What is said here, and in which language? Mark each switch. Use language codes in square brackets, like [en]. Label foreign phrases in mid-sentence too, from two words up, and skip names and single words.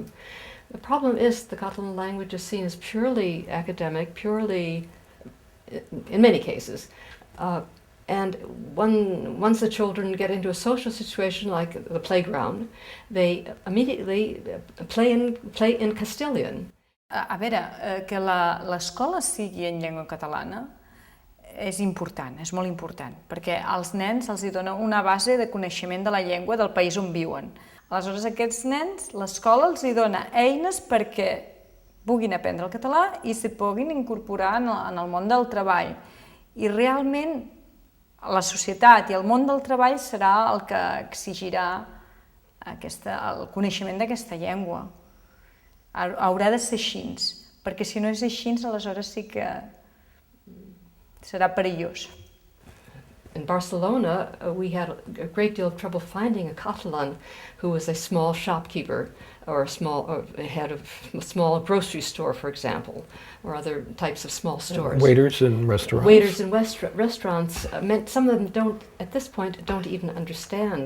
[en] The problem is the Catalan language is seen as purely academic, purely, in many cases. And once the children get into a social situation like the playground, they immediately play in Castilian. [ca] A veure, que l'escola sigui en llengua catalana és important, és molt important, perquè als nens els dona una base de coneixement de la llengua del país on viuen. Aleshores, aquests nens, l'escola els dona eines perquè puguin aprendre el català i s'hi puguin incorporar en el món del treball. I realment la societat i el món del treball serà el que exigirà el coneixement d'aquesta llengua. Haurà de ser així, perquè si no és així, aleshores sí que serà perillós. [en] In Barcelona, we had a great deal of trouble finding a Catalan who was a small shopkeeper or head of a small grocery store, for example, or other types of small stores. Waiters in restaurants. Waiters in restaurants meant some of them at this point, don't even understand.